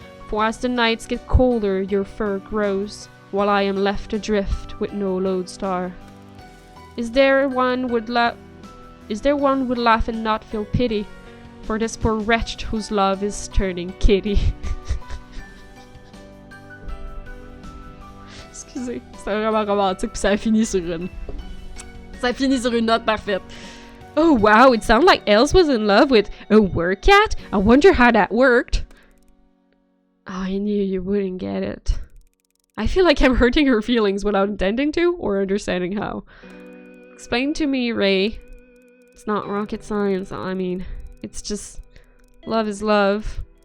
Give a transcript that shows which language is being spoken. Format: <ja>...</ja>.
<en>For as the nights get colder, your fur grows, while I am left adrift with no lodestar. Is there one would laugh and not feel pity for this poor wretch whose love is turning kitty?</en> <fr>Excusez, c'est vraiment romantique, puis ça finit sur une note parfaite.</fr> <en>Oh wow, it sounded like Els was in love with a werewolf. I wonder how that worked. Oh, I knew you wouldn't get it. I feel like I'm hurting her feelings without intending to or understanding how. Explain to me, Ray. It's not rocket science, I mean. It's just... love is love.</en>